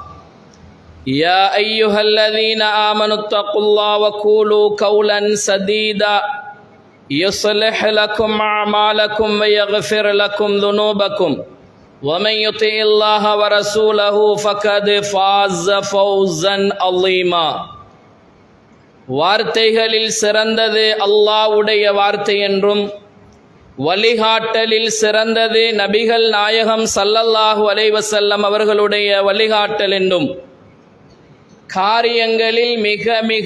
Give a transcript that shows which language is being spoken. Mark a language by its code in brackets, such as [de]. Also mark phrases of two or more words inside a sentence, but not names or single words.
[ar] يا أيها الذين آمنوا اتقوا الله وقولوا قولا سديدا يصلح لكم أعمالكم ويغفر لكم ذنوبكم ومن يطع الله ورسوله فقد فاز فوزا عظيما [ta] வார்த்தைகளில் சிறந்தது அல்லாஹ்வுடைய வார்த்தை என்றும் வழிகாட்டலில் சிறந்தது நபிகள் நாயகம் [ar] صلى الله عليه وسلم [ta] அவர்களுடைய வழிகாட்டல் என்றும் காரியங்களில் மிக மிக